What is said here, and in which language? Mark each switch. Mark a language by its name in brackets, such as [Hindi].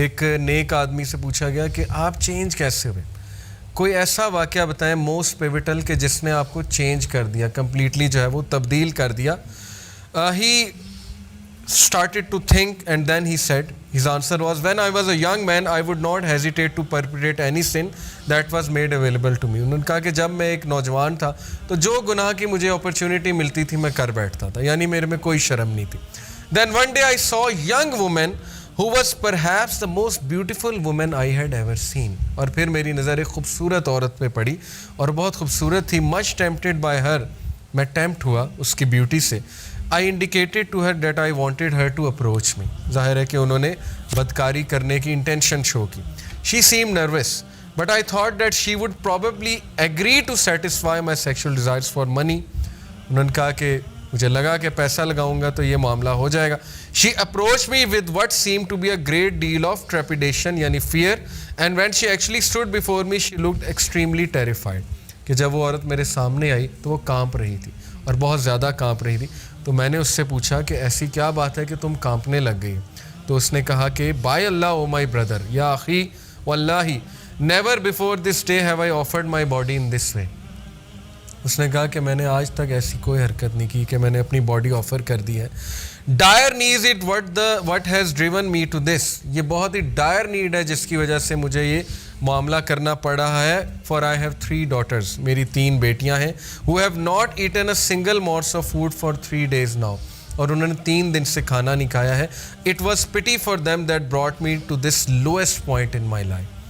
[Urdu] ایک نیک آدمی سے پوچھا گیا کہ آپ چینج کیسے ہوئے، کوئی ایسا واقعہ بتائیں موسٹ پیوٹل کہ جس نے آپ کو چینج کر دیا، کمپلیٹلی جو ہے وہ تبدیل کر دیا. [English] He started to think and then he said, his answer was, when I was a young man I would not hesitate to perpetrate any sin that was made available to me. [Urdu] انہوں نے کہا کہ جب میں ایک نوجوان تھا تو جو گناہ کی مجھے اپرچونٹی ملتی تھی میں کر بیٹھتا تھا، یعنی میرے میں کوئی شرم نہیں تھی. [English] Then one day I saw a young woman who was perhaps the most beautiful woman I had ever seen. [Urdu] اور پھر میری نظر ایک خوبصورت عورت پہ پڑی اور بہت خوبصورت تھی. [English] Much tempted by her, [Urdu] میں ٹیمپٹ ہوا اس کی بیوٹی سے. [English] I indicated to her that I wanted her to approach me. [Urdu] ظاہر ہے کہ انہوں نے بدکاری کرنے کی انٹینشن شو کی. [English] She seemed nervous, but I thought that she would probably agree to satisfy my sexual desires for money. [Urdu] انہوں نے کہا کہ مجھے لگا کہ پیسہ لگاؤں گا تو یہ معاملہ ہو جائے گا. [English] She approached me with what seemed to be a great deal of trepidation, یعنی fear, and when she actually stood before me, she looked extremely terrified. [Urdu] کہ جب وہ عورت میرے سامنے آئی تو وہ کانپ رہی تھی اور بہت زیادہ کانپ رہی تھی. تو میں نے اس سے پوچھا کہ ایسی کیا بات ہے کہ تم کانپنے لگ گئی؟ تو اس نے کہا کہ [English] By Allah O my brother یا اخی واللہ never before this day have I offered my body in this way. [Urdu] اس نے کہا کہ میں نے آج تک ایسی کوئی حرکت نہیں کی کہ میں نے اپنی باڈی آفر کر دی ہے. [English] Dire need it what has driven me to this. [Urdu] یہ بہت ہی ڈائر نیڈ ہے جس کی وجہ سے مجھے یہ معاملہ کرنا پڑ رہا ہے. [English] for I have 3 daughters, [Urdu] میری 3 بیٹیاں ہیں. [English] who have not eaten a single morsel of food for 3 days now. [Urdu] اور انہوں نے 3 دن سے کھانا نہیں کھایا ہے. [English] It was pity for them that brought me to this lowest point in my life.